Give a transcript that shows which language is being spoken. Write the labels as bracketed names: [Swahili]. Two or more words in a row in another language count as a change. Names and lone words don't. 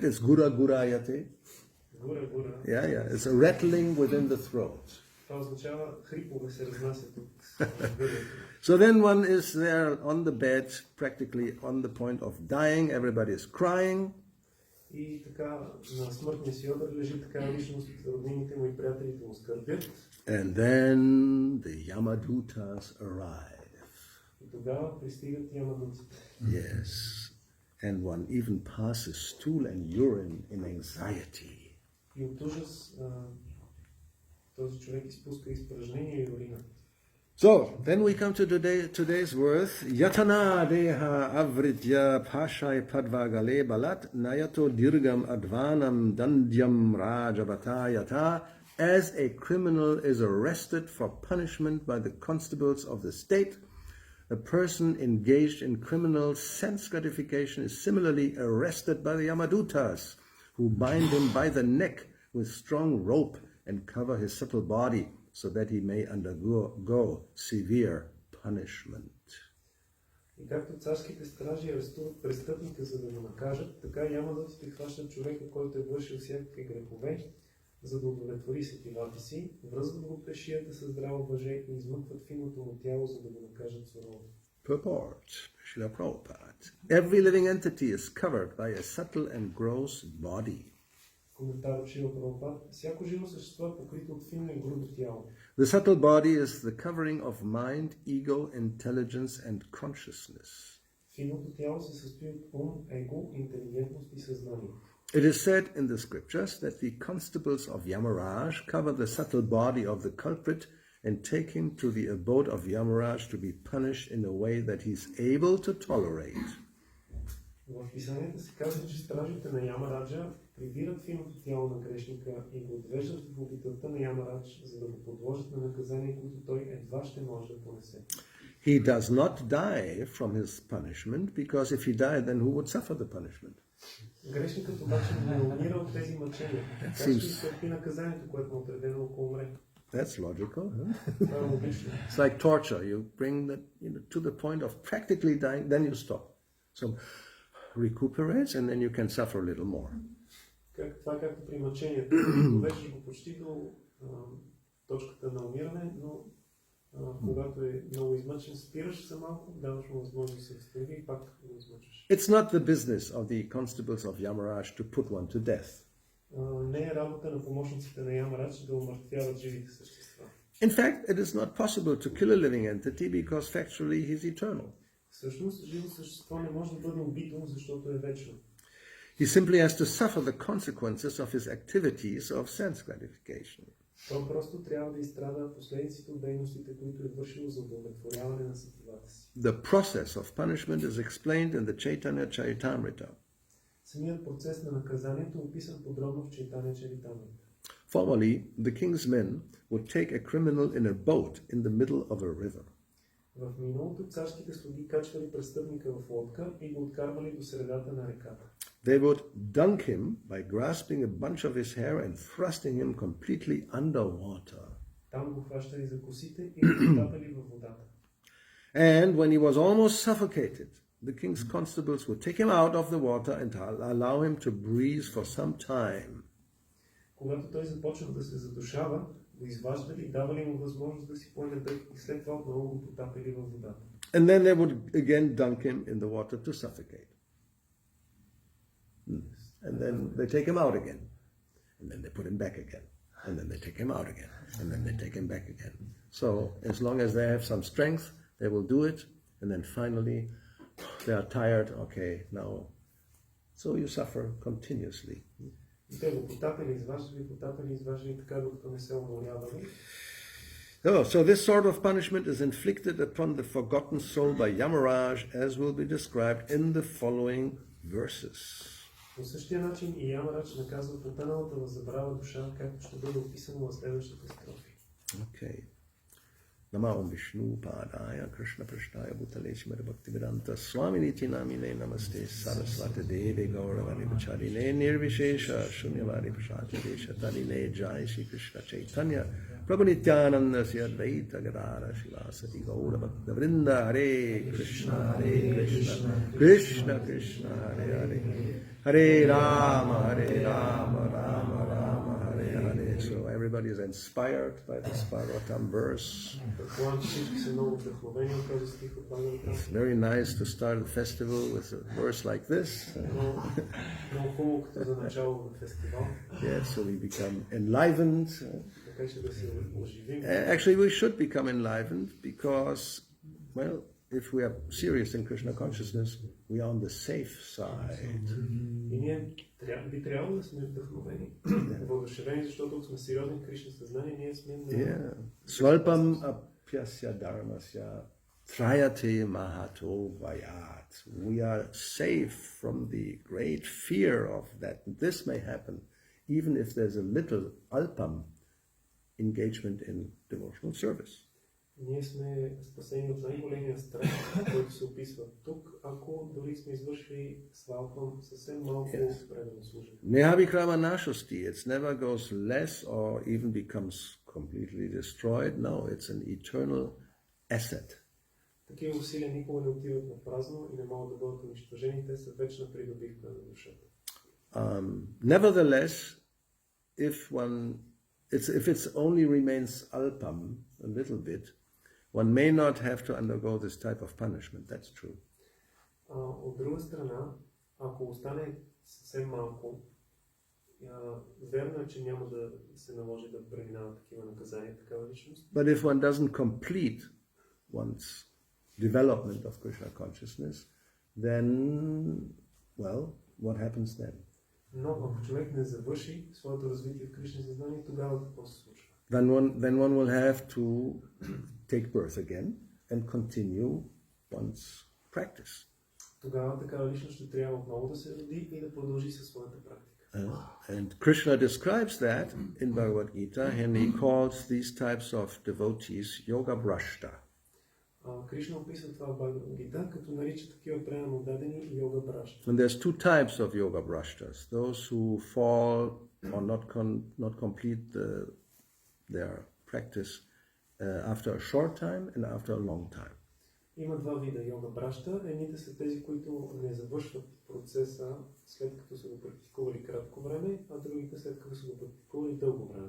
[English] It's [Sanskrit] घुर घुरायते. घुर, घुर. [English] Yeah. It's a rattling within the throat. [Bulgarian] Това означава хрипове се разнасят от гърлото. [English] So then one is there on the bed, practically on the point of dying. Everybody is crying. [Bulgarian] И така на смъртния си одър лежи така личност, роднините му и приятелите му скърбят. [English] And then the Yamadutas arrive. [Bulgarian] И тогава пристигат ямадуците. [English] Yes. And one even passes stool and urine in anxiety. [Bulgarian] И от ужас този човек изпуска изпражнение и урина. [English] So, then we come to today's verse. [Sanskrit] यातन देह आवृत्य पाशैः बद्ध्वा गले बलात् नयतो दीर्घम् अध्वानम् दण्ड्यम् राजभटा यथा. [English] As a criminal is arrested for punishment by the constables of the state, a person engaged in criminal sense gratification is similarly arrested by the Yamadutas, who bind him by the neck with strong rope and cover his subtle body, so that he may undergo severe punishment. [Bulgarian] И както царските стражи арестуват престъпника, за да го накажат, така ямадуците хващат човека, който е вършил всякакви грехове, за да удовлетвори сетивата си, връзват го през шията със здраво въже и измъкват финното му тяло, за да го накажат сурово. [English] Purport, Srila Prabhupada. Every living entity is covered by a subtle and gross body. [Bulgarian] Коментар от Шрила Прабхупад. Всяко живо същество е покрито от финно и грубо тяло. [English] The subtle body is the covering of mind, ego, intelligence, and consciousness. [Bulgarian] Финното тяло се състои от ум, его, интелигентност и съзнание. [English] It is said in the scriptures that the constables of Yamaraj cover the subtle body of the culprit and take him to the abode of Yamaraj to be punished in a way that he is able to tolerate. [Bulgarian] В писанията се казва, че стражите на Ямараджа прибират финото тяло на грешника и го отвеждат в обителта на Ямарадж, за да го подложат на наказание, което той едва ще може да понесе. [English] He does not die from his punishment, because if he died, then who would suffer the punishment? [Bulgarian] Грешникът обаче не умира от тези мъчения. Как ще изтърпи наказанието, което му е отредено, ако умре? [English] That's logical. Huh? [Bulgarian] Това е логично. [English] It's like torture. You bring that to the point of practically dying, then you stop. So recuperates, and then you can suffer a little more. [Bulgarian] Това е както при мъчението. Довеждаш го почти до точката на умиране, но когато е много измъчен, спираш се малко, даваш му възможност да се възстанови и пак го измъчваш. [English] It's not the business of the constables of Yamaraj to put one to death. [Bulgarian] Не е работа на помощниците на Ямарадж да умъртвяват живите същества. [English] In fact, it is not possible to kill a living entity because factually he's eternal. [Bulgarian] Всъщност, живо същество не може да бъде убито, защото е вечно. [English] He simply has to suffer the consequences of his activities of sense gratification. [Bulgarian] Той просто трябва да изстрада последиците от дейностите, които е вършил за удовлетворяване на сетивата си. [English] The process of punishment is explained in the Chaitanya Charitamrita. [Bulgarian] Самият процес на наказанието е описан подробно в Чайтаня Чаритамрита. [English] Formerly, the king's men would take a criminal in a boat in the middle of a river. [Bulgarian] В миналото царските слуги качвали престъпника в лодка и го откарвали до средата на реката. [English] They would dunk him by grasping a bunch of his hair and thrusting him completely underwater. [Bulgarian] Там го хващали за косите и го потапали във водата. [English] And when he was almost suffocated, the king's constables would take him out of the water and allow him to breathe for some time. [Bulgarian] Когато той започнал да се задушава, го изваждали и давали му възможност да си поеме дъх и след това отново го потапили във водата. [English] And then they would again dunk him in the water to suffocate. And then they take him out again. And then they put him back again. And then they take him out again. And then they take him back again. So as long as they have some strength, they will do it. And then finally, they are tired. Okay, now. So you suffer continuously. [Bulgarian] И те го потапили, изваждали, така докато не се уморявали. [English] So this sort of punishment is inflicted upon the forgotten soul by Yamaraj, as will be described in the following verses. [Bulgarian] По същия начин и Ямарадж наказва потъналата в забрава душа, както ще бъде описано в следващите строфи. [English] Okay. [Sanskrit] नमो विष्णु पादाय कृष्ण प्रेष्ठाय भूतले श्रीमद् भक्तिवेदान्त स्वामिन् इति नामिने नमस्ते सारस्वते देवे गौरवाणी प्रचारिणे निर्विशेष शून्यवादि पाश्चात्य देश तारिणे जय श्री कृष्ण चैतन्य प्रभु नित्यानन्द श्री अद्वैत गदाधर श्रीवासादि गौर भक्त वृन्द हरे कृष्ण कृष्ण कृष्ण हरे हरे हरे राम राम राम हरे हरे. [English] So everybody is inspired by this Bhagavatam verse. It's very nice to start a festival with a verse like this. Yes, so we become enlivened. Actually, we should become enlivened because, well, if we are serious in Krishna consciousness, we are on the safe side. [Bulgarian] Би трябвало да сме вдъхновени, въодушевени, защото ако сме сериозни в Кришна съзнание, ние сме на... [Sanskrit] स्वल्पम् अप्यस्य धर्मस्य त्रायते महतो भयात्. [English] We are safe from the great fear of that this may happen, even if there's a little alpam engagement in devotional service. [Bulgarian] Ние сме спасени от най-големия страх, който се описва тук, ако дори сме извършили свалпам съвсем малко предано служение. [Sanskrit] नेहाभिक्रम नाशोऽस्ति, [English] it never goes less or even becomes completely destroyed. No, it's an eternal asset. [Bulgarian] Такива усилия никога не отиват на празно и не могат да бъдат унищожени, те са вечна придобивка на душата. [English] Nevertheless, if it only remains alpam a little bit, one may not have to undergo this type of punishment. That's true. [Bulgarian] От друга страна, ако остане съвсем малко, верно е, че няма да се наложи да преминава такива наказания, такава личност. [English] But if one doesn't complete one's development of Krishna consciousness, then, well, what happens then? [Bulgarian] Но ако човек не завърши своето развитие в Кришна съзнание, тогава какво се случва? [English] Then one will have to take birth again and continue one's practice. [Bulgarian] Тогава такава личност ще трябва отново да се роди и да продължи със своята практика. [English] And Krishna describes that in Bhagavad Gita, and he calls these types of devotees [Sanskrit] योग भ्रष्ट. [Bulgarian] Кришна описва това в Бхагавад Гита, като нарича такива преданно дадени [Sanskrit] योग भ्रष्ट. [English] And there's two types of [Sanskrit] योग भ्रष्ट: [English] those who fall or not complete their practice after a short time and after a long time. [Bulgarian] Има два вида [Sanskrit] योग भ्रष्ट. [Bulgarian] Едните са тези, които не завършват процеса след като са го практикували кратко време, а другите след като са го практикували дълго време.